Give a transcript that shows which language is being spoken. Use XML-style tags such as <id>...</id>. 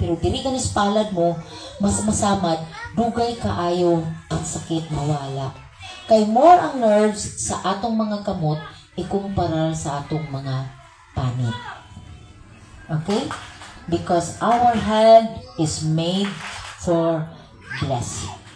<ceb>Pero dili ka palad mo, mas masamad, dugay kaayo ang sakit mawala. Kay more ang nerves sa atong mga kamot, ikumparar sa atong mga panit. Okay?</ceb> <en>Because our hand is made for blessing.</en>